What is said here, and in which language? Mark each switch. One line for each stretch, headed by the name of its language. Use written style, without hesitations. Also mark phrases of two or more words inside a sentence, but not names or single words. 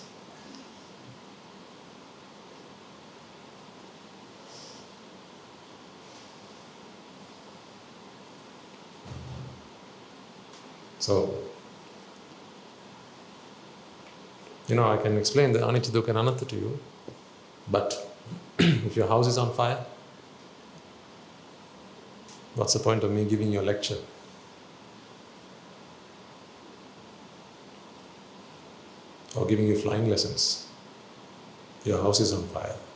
English: So, I can explain the
Pali: anicca, dukkha
English: and anatta to you, but if your house is on fire, what's the point of me giving you a lecture? Or giving you flying lessons? Your house is on fire.